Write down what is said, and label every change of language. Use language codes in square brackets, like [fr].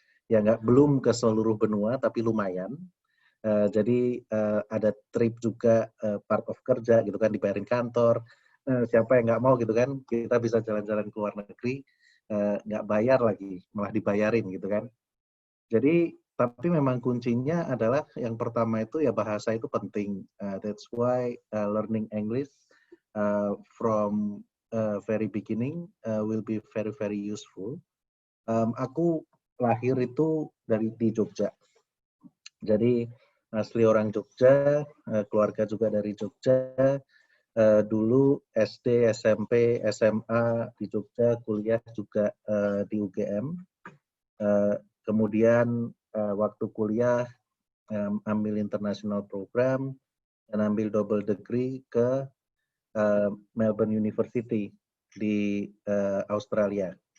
[id] Ya belum ke seluruh benua, tapi lumayan. Jadi ada trip juga [en] part of [id] kerja gitu kan, dibayarin kantor. Siapa yang nggak mau gitu kan, kita bisa jalan-jalan ke luar negeri, nggak bayar lagi, malah dibayarin gitu kan. Jadi tapi memang kuncinya adalah yang pertama itu ya bahasa itu penting. [en] That's why learning English from very beginning will be very very useful. [id] Aku lahir itu di Jogja. Jadi asli orang Jogja, keluarga juga dari Jogja. Dulu SD, SMP, SMA di Jogja, kuliah juga di UGM. Kemudian waktu kuliah ambil international program dan ambil double degree ke Melbourne University di Australia.